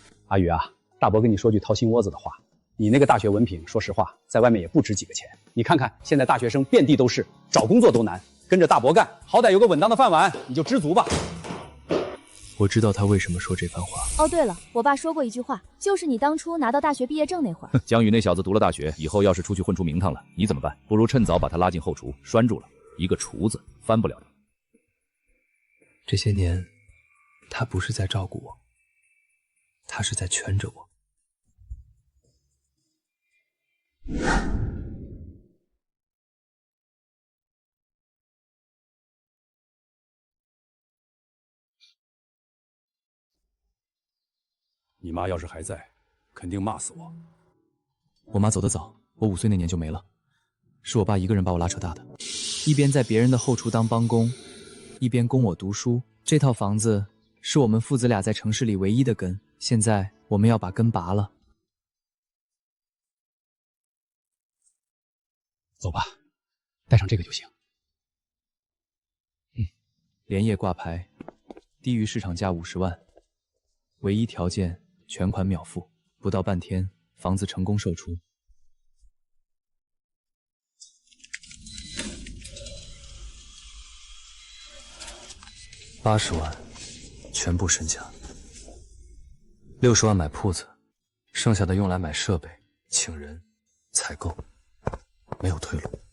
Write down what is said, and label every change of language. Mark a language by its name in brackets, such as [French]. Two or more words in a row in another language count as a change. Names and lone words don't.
[Chinese] 阿宇啊，大伯跟你說句掏心窩子的話，你那個大學文憑，說實話，在外面也不值幾個錢。你看看現在大學生遍地都是，找工作都難，跟着大伯幹，好歹有個穩當的飯碗，你就知足吧。我知道他為什麼說這番話。哦，對了，我爸說過一句話，就是你當初拿到大學畢業證那會兒。江宇那小子讀了大學，以後要是出去混出名堂了，你怎麼辦？不如趁早把他拉進後廚，拴住了。一個廚子翻不了的。這些年，他不是在照顧我，他是在圈着我。你媽要是還在，肯定罵死我。我媽走得早，我5歲那年就沒了，是我爸一個人把我拉扯大的，一邊在別人的後廚當幫工，一邊供我讀書。這套房子是我們父子倆在城市裡唯一的根，現在我們要把根拔了。走吧，帶上這個就行。連夜掛牌，低於市場價50萬，唯一條件全款秒付，不到半天房子成功售出。80萬，全部身家，60萬買鋪子，剩下的用來買設備、請人、採購，沒有退路。